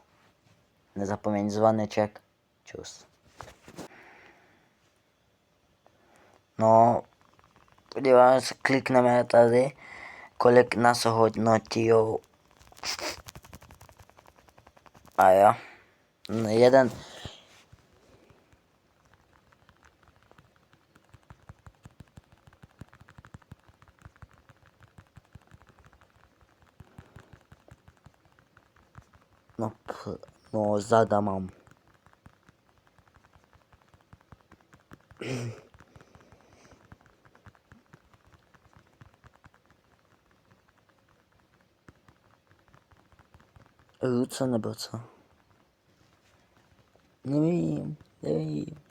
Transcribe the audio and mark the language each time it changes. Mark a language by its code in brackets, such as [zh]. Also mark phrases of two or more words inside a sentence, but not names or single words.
[cs] Nezapomeň zvoneček, čus. No, podíváme se, klikneme tady, kolik nás hodnotí. A jo, Jeden. No, no zada mam. Ruce nebo co? Nevím.